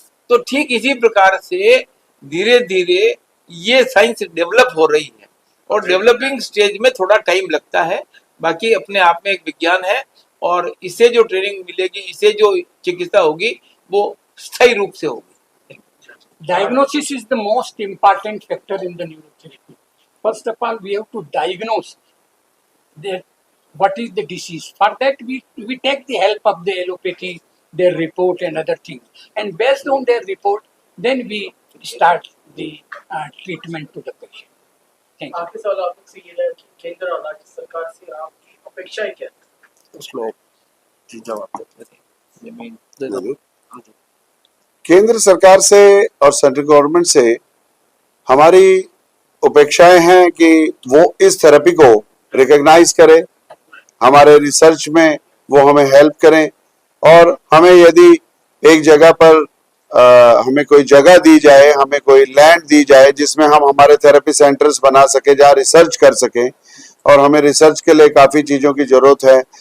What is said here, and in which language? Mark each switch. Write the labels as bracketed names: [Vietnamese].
[Hindi] तो ठीक इसी प्रकार से धीरे धीरे ये साइंस डेवलप हो रही है और डेवलपिंग स्टेज में थोड़ा टाइम लगता है। बाकी अपने आप में एक विज्ञान है और इससे जो ट्रेनिंग मिलेगी, इससे जो चिकित्सा होगी वो स्थायी रूप से होगी। [English] Diagnosis is the most important factor in the neurotherapy. First of all, we have to diagnose what is the disease. For that, we take the help of the allopathy, their report and other things. And based on their report, then we start the treatment to the patient. Thank you. [Hindi] आखिरी सवाल आपसे ये है कि केंद्र और राज्य सरकार से आपकी अपेक्षाएं क्या है? उसमें जी जवाब दे दो। केंद्र सरकार से और सेंट्रल गवर्नमेंट से हमारी अपेक्षाएं हैं कि वो इस थेरेपी को रिकॉग्नाइज करें, हमारे रिसर्च में वो हमें हेल्प करें और हमें यदि एक जगह पर हमें कोई जगह दी जाए, हमें कोई लैंड दी जाए जिसमें हम हमारे थेरेपी सेंटर्स बना सके, जहाँ रिसर्च कर सकें, और हमें रिसर्च के लिए काफ़ी चीज़ों की ज़रूरत है।